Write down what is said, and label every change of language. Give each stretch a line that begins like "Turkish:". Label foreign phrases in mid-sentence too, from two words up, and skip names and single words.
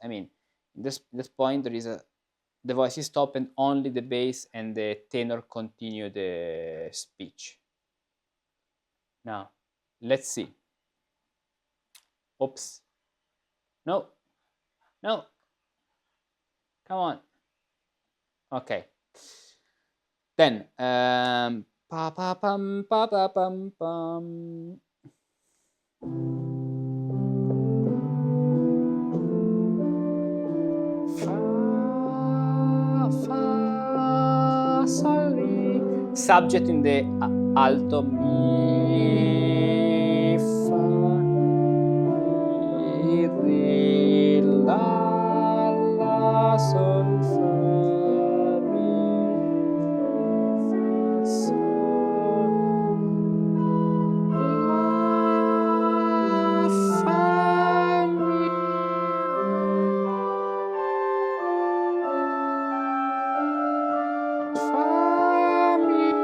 English: I mean, this point there is the voice is stopped and only the bass and the tenor continue the speech. Now, let's see. Oops. No. No. Come on. Okay. Then pa pa pam pa pa pam pam. Fa sol mi. Subject in the alto, mi fa mi re la sol fa mi fa sol la fa mi fa mi.